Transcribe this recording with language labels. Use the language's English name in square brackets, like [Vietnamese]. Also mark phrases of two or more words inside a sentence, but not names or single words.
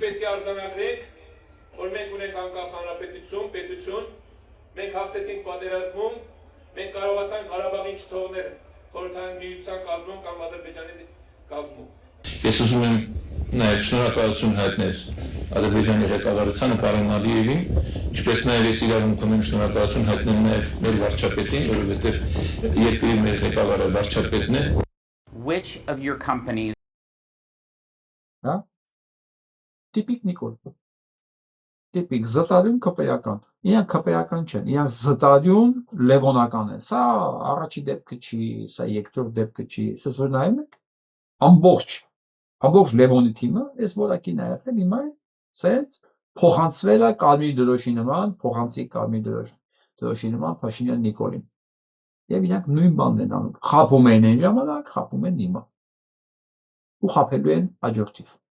[Armenian] պետք է արձանագրենք, որ մենք ունենք անկախ հանրապետություն, պետություն, մենք հաղթեցինք պատերազմում, մենք կարողացանք Ղարաբաղին չթողնել խորհրդային միության կազմում կամ Ադրբեջանի կազմում։ Ես ուզում եմ նաև շնորհակալություն հայտնել Ադրբեջանի ղեկավարությանը պարոն Ալիևին, ինչպես նաև ես իրավունք ունեմ շնորհակալություն հայտնել նաև մեր վարչապետին, որովհետև երկրի մեր ղեկավարը վարչապետն է։ [English] Which of your companies [Armenian] Հա? Տիպիկ Նիկոլ։ Տիպիկ զտարյուն կպեական։ Իրանք կպեական չեն, իրանք զտարյուն լևոնական են։ Սա առաջի դեպքը չի, սա երկրորդ դեպքը չի։ Սա որ նայում եք, ամբողջ Լևոնի թիմը այս որակին է եղել, հիմա սենց փոխանցվել է Կարմիր դրոշի նման, փոխանցի Կարմիր դրոշի նման Փաշինյան Նիկոլին։ Եվ իրանք նույն բանն են անում։ Խափում են այն ժամանակ, խափում են հիմա։ Ու խափելու են աջորդիվ։